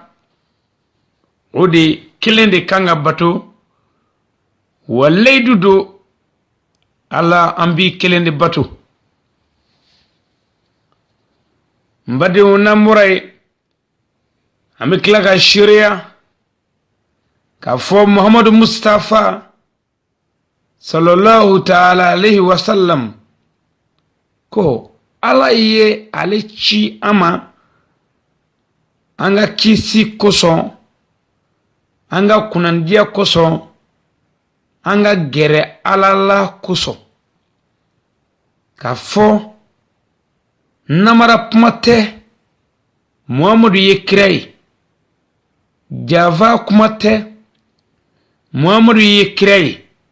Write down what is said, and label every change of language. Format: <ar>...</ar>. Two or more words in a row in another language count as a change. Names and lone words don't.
<bm>O de kelen de kan ka bato, wa layidu don Ala an bi kelen de bato. Mbadenw n'an bɔra yen, an bɛ tila ka seereya k'a fɔ Muhamadu Mustafa</bm> <ar>صلى الله تعالى عليه وسلم</ar> <bm>ko Ala ye ale ci an ma, an ka kisi kosɔn, an ka kunnandiya kosɔn, an ka gɛrɛ Ala la kosɔn. K'a fɔ namara kuma tɛ, muhammadu ye kira ye java kuma tɛ muhammadu ye kira ye</bm>